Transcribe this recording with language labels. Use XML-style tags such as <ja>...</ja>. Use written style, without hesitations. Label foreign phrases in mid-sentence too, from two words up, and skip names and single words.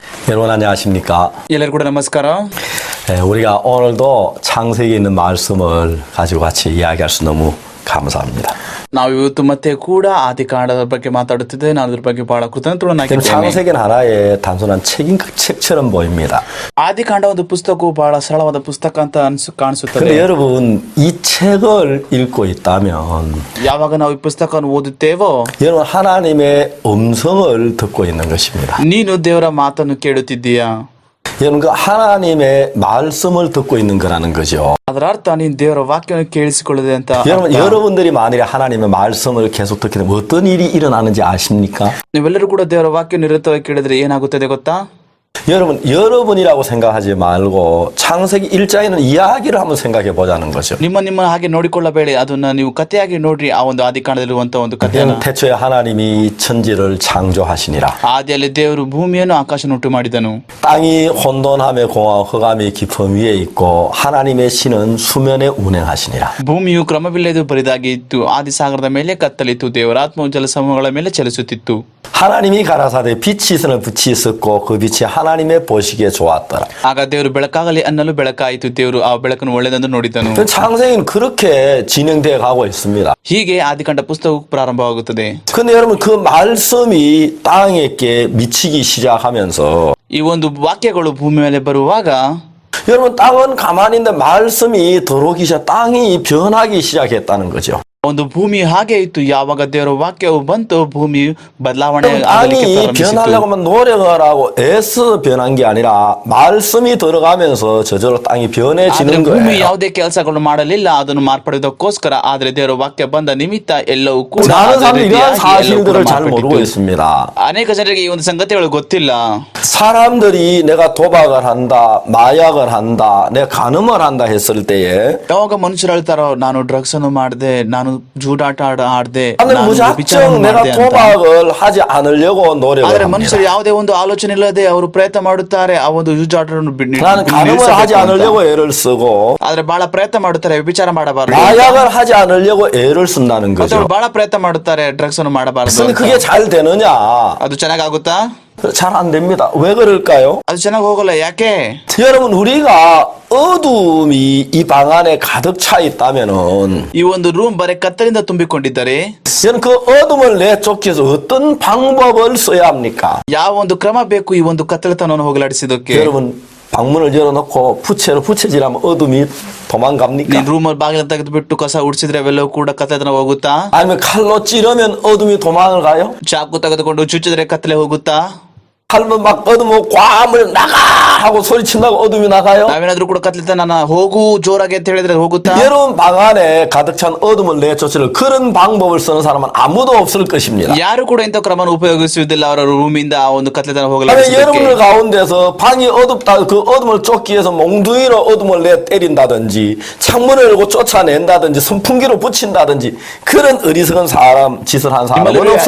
<ko>여러분 안녕하십니까?</ko> <kn>ಎಲ್ಲರಿಗೂ ಕೂಡ ನಮಸ್ಕಾರ.</kn> <ko>우리가 오늘도 창세기에 있는 말씀을 가지고 같이 이야기할 수 너무 감사합니다.</ko> <kn>ನಾವು ಇವತ್ತು ಮತ್ತೆ ಕೂಡ ಆದಿಕಾಂಡದ ಬಗ್ಗೆ ಮಾತಾಡುತ್ತಿದ್ದೇವೆ. ನಾನು ಅದ್ರ ಬಗ್ಗೆ ಬಹಳ ಕೃತಜ್ಞನಾಗಿದ್ದೇನೆ.</kn> <ko>창세기는 하나의 단순한 책처럼 보입니다.</ko> <kn>ಆದಿಕಾಂಡ ಒಂದು ಪುಸ್ತಕವು ಬಹಳ ಸರಳವಾದ ಪುಸ್ತಕ ಅಂತ ಕಾಣಿಸುತ್ತದೆ.</kn> <ko>근데 여러분 이 책을 읽고 있다면</ko> <kn>ಯಾವಾಗ ನಾವು ಈ ಪುಸ್ತಕವನ್ನು ಓದುತ್ತೇವೋ</kn> <ko>여러분 하나님의 음성을 듣고 있는 것입니다.</ko> <kn>ನೀನು ದೇವರ ಮಾತನ್ನು ಕೇಳುತ್ತಿದ್ದೀಯಾ?</kn> <ko>여러분 그 하나님의 말씀을 듣고 있는 거라는 거죠.</ko> <kn>ಅದರ ಅರ್ಥ ನೀನು ದೇವರ ವಾಕ್ಯವನ್ನು ಕೇಳಿಸಿಕೊಳ್ಳದೆ ಅಂತ.</kn> <ko>여러분들이 만일에 하나님의 말씀을 계속 듣게 되면 어떤 일이 일어나는지 아십니까?</ko> <kn>ನೀವೆಲ್ಲರೂ ಕೂಡ ದೇವರ ವಾಕ್ಯ ನಿರತವಾಗಿ ಕೇಳಿದ್ರೆ ಏನಾಗುತ್ತದೆ ಗೊತ್ತಾ?</kn> <ko>여러분이라고 생각하지 말고 창세기 1장에는 이야기를 한번 생각해 보자는 거죠.</ko> <kn>ನಿಮ್ಮ ಹಾಗೆ ನೋಡಿಕೊಳ್ಳಬೇಡಿ, ಅದನ್ನ ನೀವು ಕಥೆಯಾಗಿ ನೋಡ್ರಿ. ಆ ಒಂದು ಆದಿಕಾಂಡದಲ್ಲಿರುವಂತ ಒಂದು ಕಥೆಯನ್ನು.</kn> <ko>태초에 하나님이 천지를 창조하시니라.</ko> <kn>ಆದಿಯಲ್ಲಿ ದೇವರು ಭೂಮಿಯನ್ನು ಆಕಾಶವನ್ನು ಉಂಟು ಮಾಡಿದನು.</kn> <ko>땅이 혼돈함에 공허 흑암이 깊음 위에 있고 하나님의 신은 수면에 운행하시니라.</ko> <kn>ಭೂಮಿಯು ಕ್ರಮವಿಲ್ಲದೆ ಬರಿದಾಗಿ ಇತ್ತು, ಆದಿಸಾಗರದ ಮೇಲೆ ಕತ್ತಲಿತ್ತು, ದೇವರ ಆತ್ಮವು ಜಲಸಮೂಹಗಳ ಮೇಲೆ ಚಲಿಸುತ್ತಿತ್ತು.</kn> <ko>하나님이 가라사대 빛이 있으면 빛이 있었고 그 빛이 하나님의 보시기에 좋았더라.</ko> <kn>ಆಗ ದೇವರು ಬೆಳಕಾಗಲಿ ಅನ್ನಲು ಬೆಳಕಾಯಿತು, ದೇವರು ಆ ಬೆಳಕನ್ನು ಒಳ್ಳೆಯದೆಂದು ನೋಡಿದನು.</kn> <ko>창세기는 그렇게 진행되어 가고 있습니다.</ko> <kn>ಹೀಗೆ ಆದಿಕಾಂಡ ಪುಸ್ತಕವು ಪ್ರಾರಂಭವಾಗುತ್ತದೆ.</kn> <ko>근데 여러분 그 말씀이 땅에게 미치기 시작하면서</ko> <kn>ಈ ಒಂದು ವಾಕ್ಯಗಳು ಭೂಮಿ ಮೇಲೆ ಬರುವಾಗ</kn> <ko>여러분 땅은 가만히 있는데 말씀이 들어오기 시작 땅이 변하기 시작했다는 거죠.</ko> <kn>ಒಂದು ಭೂಮಿ ಹಾಗೆ ಇತ್ತು. ಯಾವಾಗ ದೇವರ ವಾಕ್ಯವು ಬಂತು ಭೂಮಿ ಬದಲಾವಣೆ</kn> <ko>땅이 변하려고만 노력을 하고 애써 변한 게 아니라 말씀이 들어가면서 저절로 땅이 변해지는</ko> <kn>ಭೂಮಿ</kn> <ko>거예요.</ko> <kn>ಯಾವುದೇ ಕೆಲಸಗಳು ಮಾಡಲಿಲ್ಲ, ಅದನ್ನು ಮಾರ್ಪಡುವುದಕ್ಕೋಸ್ಕರ. ಆದ್ರೆ ದೇವರ ವಾಕ್ಯ ಬಂದ ನಿಮಿತ್ತ ಎಲ್ಲವೂ ಕೂಡ</kn> <ko>많은 사람들이 이러한 사실들을 잘 모르고 있습니다.</ko> <kn>ಅನೇಕ ಜನರಿಗೆ ಈ ಒಂದು ಸಂಗತಿಗಳು ಗೊತ್ತಿಲ್ಲ.</kn> <ko>사람들이 내가 도박을 한다, 마약을 한다, 내가 간음을 한다 했을 때에</ko> <kn>ಯಾವಾಗ ಮನುಷ್ಯರು ಹೇಳ್ತಾರೋ ನಾನು ಡ್ರಗ್ಸ್ ಅನ್ನು ಮಾಡಿದೆ, ನಾನು ಜೂಡಾಟ ಆಡದೆ,</kn> <ko>나는 무작정 내가 도박을 하지 않으려고 노력을</ko> <kn>ಆದ್ರೆ</kn> <ko>합니다.</ko> <kn>ಮನುಷ್ಯರು ಯಾವುದೇ ಒಂದು ಆಲೋಚನೆ ಇಲ್ಲದೆ ಅವರು ಪ್ರಯತ್ನ ಮಾಡುತ್ತಾರೆ ಆ ಒಂದು ಜೂಜಾಟವನ್ನು</kn> <ko>나는 간음을 하지 않으려고 애를 쓰고</ko> <kn>ಆದ್ರೆ ಬಹಳ ಪ್ರಯತ್ನ ಮಾಡುತ್ತಾರೆ ವಿಚಾರ ಮಾಡಬಾರದು.</kn> <ko>마약을 하지 않으려고 애를 쓴다는 거죠.</ko> <kn>ಬಹಳ ಪ್ರಯತ್ನ ಮಾಡುತ್ತಾರೆ ಡ್ರಗ್ಸ್ ಅನ್ನು ಮಾಡಬಾರದು.</kn> <ko>근데 그게 잘 되느냐?</ko> <kn>ಅದು ಚೆನ್ನಾಗಿ ಆಗುತ್ತಾ?</kn> <ko>잘 안 됩니다. 왜 그럴까요?</ko> <kn>ಅದು ಚೆನ್ನಾಗಿ ಹೋಗಲ್ಲ. ಯಾಕೆ?</kn> <ko>여러분 우리가 어둠이 이 방 안에 가득 차 있다면은</ko> <kn>ಈ ಒಂದು ರೂಮ್ ಬರೀ ಕತ್ತಲಿಂದ ತುಂಬಿಕೊಂಡಿದ್ದರೆ</kn> <ko>여러분 그 어둠을 내쫓기 위해서 어떤 방법을 써야 합니까?</ko> <kn>ಯಾವ ಒಂದು ಕ್ರಮ ಬೇಕು ಈ ಒಂದು ಕತ್ತಲೆತನವನ್ನು ಹೋಗಲಾಡಿಸಿದಕ್ಕೆ?</kn> <ko>여러분 방문을 열어놓고 부채질하면 어둠이 도망갑니까?</ko> <kn>ನೀನ್ ರೂಮ್ ಬಾಗಿಲ ತೆಗೆದು ಬಿಟ್ಟು ಕಸ ಉಡ್ಸಿದ್ರೆ ಅವೆಲ್ಲವೂ ಕೂಡ ಕತ್ತಲೆತನ ಹೋಗುತ್ತಾ?</kn> <ko>아니면 칼로 찌르면 어둠이 도망을 가요?</ko> <kn>ಚಾಕು ತೆಗೆದುಕೊಂಡು ಚುಚ್ಚಿದ್ರೆ ಕತ್ತಲೆ ಹೋಗುತ್ತಾ?</kn> <ko>칼로 막 어둠을 꽝을 나가 하고 소리친다고 어둠이 나가요?</ko> <kn>ನಾವೇನಾದ್ರೂ ಕೂಡ ಕತ್ತಲೆತನ ಹೋಗು ಜೋರಾಗಿ ಅಂತ ಹೇಳಿದ್ರೆ ಹೋಗುತ್ತಾ?</kn> <ko>여러분 방 안에 가득 찬 어둠을 내쫓을 그런 방법을 쓰는 사람은 아무도 없을 것입니다.</ko> <kn>ಯಾರು ಕೂಡ ಇಂಥ ಕ್ರಮವನ್ನು ಉಪಯೋಗಿಸುವುದಿಲ್ಲ ಅವರ ರೂಮಿಂದ ಆ ಒಂದು ಕತ್ತಲೆತನ</kn> <ko>아니</ko> <kn>ಹೋಗಲಾಡಿಸಲಿಕ್ಕೆ.</kn> <ko>여러분들 가운데서 방이 어둡다 그 어둠을 쫓기 위해서 몽둥이로 어둠을 내 때린다든지 창문을 열고 쫓아낸다든지 선풍기로 붙인다든지 그런 어리석은 사람 짓을 한 사람은 없을</ko>